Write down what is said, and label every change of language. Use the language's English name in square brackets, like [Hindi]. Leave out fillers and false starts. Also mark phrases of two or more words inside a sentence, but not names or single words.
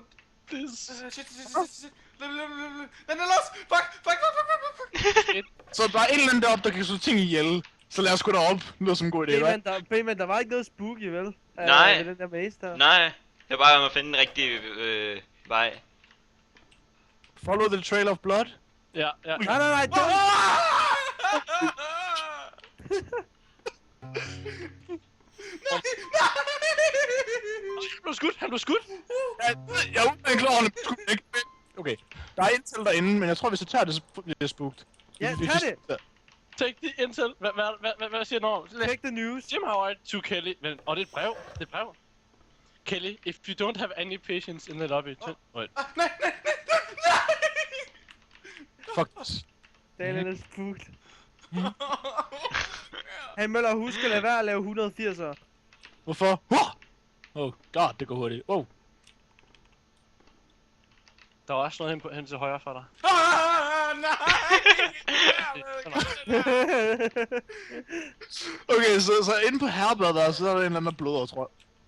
[English] Please. [Danish] Shit. Løb. Den er los. Fuck. Så der er en eller anden deroppe, der kan slå ting ihjel. Så lad os gå derop. Det lyder som en god idé, hva'? Bayman, der var ikke noget spooky, vel? Nej. Ved den der maze der. Nej, det er bare om at finde den rigtige vej. [English] Follow the trail of blood. [Danish] Ja. Nej, Han blev skudt. Jeg er ude klar, han er ikke. Okay, der er Intel derinde, men jeg tror, hvis jeg tager det, så bliver det spukt. Ja, tag det! [English] Take the intel. [Danish] Hvad siger du? [English] Check the news. Jim Howard to Kelly. [Danish] Men, og det er et brev. Det er et brev. [English] Kelly, if you don't have any patience in the lobby, wait. [Danish] Nej. [English] Fuck this. [Danish] Dalen er spooked. Hey Møller, husk at lade være at lave 180'er. Hvorfor? [English] Oh god, [Danish] det går hurtigt. Oh. Der var også noget hen til højre for dig. Nej. Okay, så inde på herrebladet, så er der en eller anden blodår, tror jeg.